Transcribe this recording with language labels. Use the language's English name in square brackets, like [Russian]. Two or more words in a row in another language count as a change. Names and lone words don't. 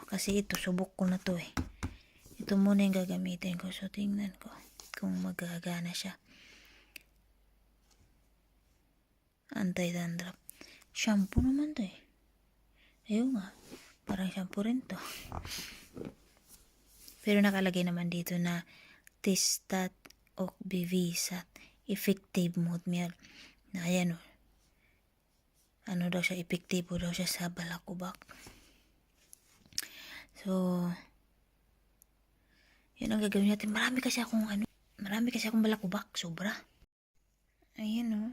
[Filipino] Kasi ito, subok ko na to eh. Ito muna yung gagamitin ko. So, tingnan ko kung magagana siya. Anti-dandruff. Shampoo naman to eh. Ayun nga. Parang shampoo rin to. Pero nakalagay naman dito na [Swedish] testat och bevisat effective mot mjöl. [Filipino] Na ayan o. Ano daw siya, epektibo daw siya sa balakubak. So, yun ang gagawin natin. Marami kasi akong balakubak. Sobra. Ayan o.